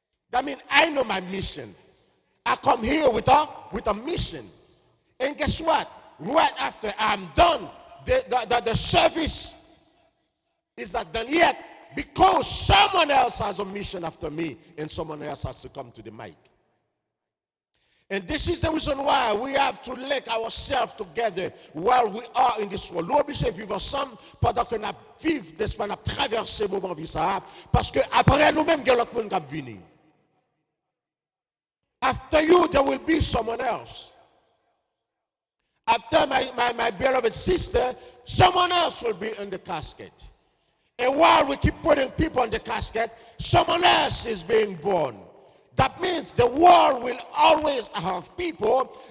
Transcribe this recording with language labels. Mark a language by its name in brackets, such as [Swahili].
[English] That means I know my mission. I come here with a mission. And guess what? Right after I'm done, the service is not done yet, because someone else has a mission after me and someone else has to come to the mic. And this is the reason why we have to link ourselves together while we are in this world. [French] Nous obligés de vivre ensemble pendant que nous vivons, n'est-ce pas, nous traversons ce moment ça, parce que après nous-mêmes, il y a l'autre monde qui va venir. [English] After you, there will be someone else. After my beloved sister, someone else will be in the casket. And while we keep putting people in the casket, someone else is being born. That means the world will always have people.